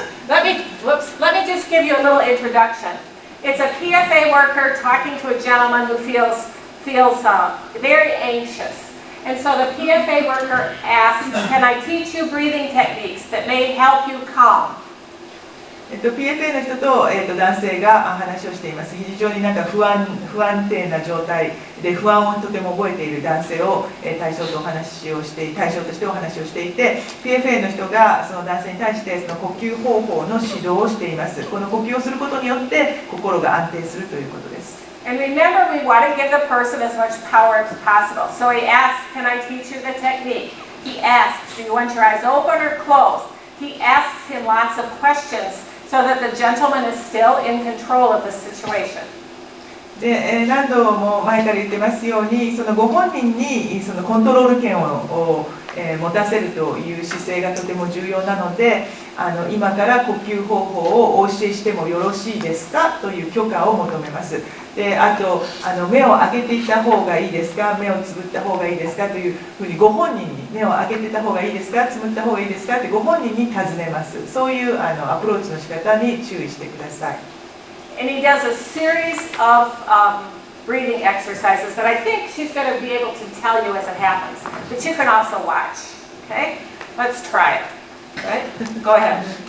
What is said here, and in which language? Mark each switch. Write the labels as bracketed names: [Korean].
[English] Let me just give you a little introduction. It's a PFA worker talking to a gentleman who feels very anxious. And so the PFA worker asks, "Can I teach you breathing techniques that may help you calm?" [Japanese] PFA の人と、男性が話をしています。非常に不安定な状態で不安をとても覚えている男性を、対象としてお話をしていて、PFA の人がその男性に対してその呼吸方法の指導をしています。この呼吸をすることによって心が安定するということです。 [English] And remember, we want to give the person as much power as possible. So he asks, "Can I teach you the technique?" He asks, "Do you want your eyes open or closed?" He asks him lots of questions so that the gentleman is still in control of the situation. [Japanese] で、何度も前から言ってますように、そのご本人にそのコントロール権を持たせるという姿勢がとても重要なので、今から呼吸方法をお教えしてもよろしいですかという許可を求めます。で、あと目を開けていた方がいいですか、目をつぶった方がいいですかというふうにご本人に目を開けてた方がいいですか、つぶった方がいいですかってご本人に尋ねます。そういうアプローチの仕方に注意してください。 [English] And he does a series of breathing exercises that I think she's going to be able to tell you as it happens. But you can also watch. Okay? Let's try it. Right? Go ahead.